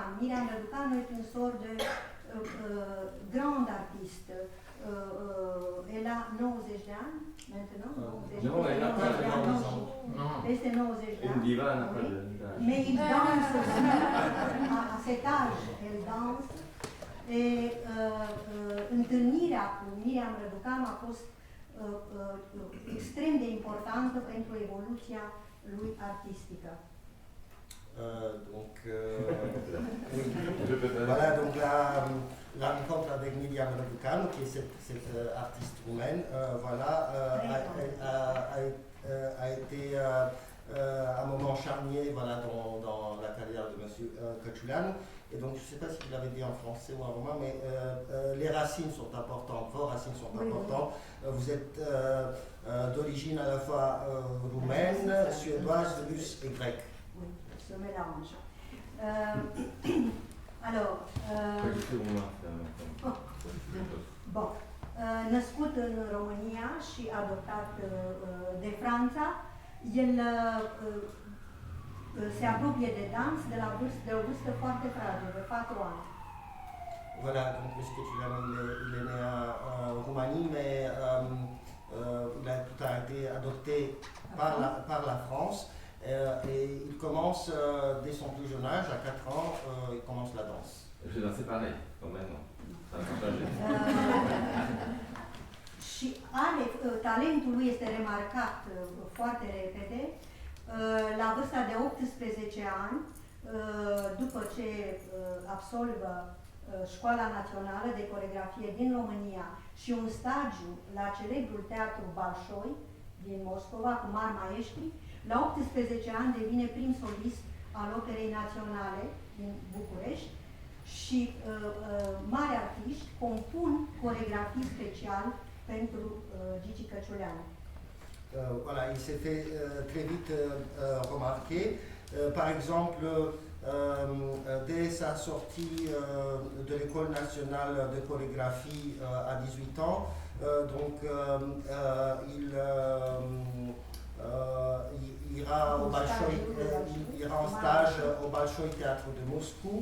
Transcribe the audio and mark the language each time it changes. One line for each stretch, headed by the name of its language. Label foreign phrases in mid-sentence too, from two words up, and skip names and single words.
French: Miriam Răducanu est une sorte de grande artiste. Elle a 90
Romanian: de ani,
French: maintenant. Non, elle n'a pas 90 ans.
Romanian: Peste 90 de ani.
French: Une diva n'a pas de d'âge. Mais il danse aussi. À cet âge, elle danse.
Romanian: Et întâlnirea cu Miriam Răducanu a fost extrem de importantă pentru evoluția lui artistică.
French: Voilà, donc la rencontre avec Miriam Răducanu, qui est cette artiste roumaine, voilà, a été un moment charnier, voilà, dans la carrière de M. Căciuleanu. Et donc, je ne sais pas si vous l'avez dit en français ou en roumain, mais les racines sont importantes, vos racines sont importantes. Vous êtes d'origine à la fois roumaine, suédoise, russe et grecque. Oui, se mélange. Alors, bon,
Romanian: născut în România și adoptat de Franța, el se apropie de dans de o vârstă foarte fragedă, de 4 ani.
French: Voilà, donc M. Căciuleanu, il est né en Roumanie, mais tout a été adopté par la France. Et il commence, dès son plus jeune âge, à 4 ans, il commence la danse. J'ai dansé pareil, quand même. Ça a changé.
Romanian: Și talentul lui este remarcat foarte repede. La vârsta de 18 ani, după ce absolvă Școala Națională de Coregrafie din România și un stagiu la celebrul teatru Bolșoi din Moscova cu mari maestri, la 18 ani devine prim solist al Operei Naționale din București și mari artiști compun coregrafii special pentru Gigi Căciuleanu.
French: Voilà, il s'est fait très vite remarquer. Par exemple, dès sa sortie de l'école nationale de chorégraphie à 18 ans. Il ira en stage au Bolchoï Théâtre de Moscou.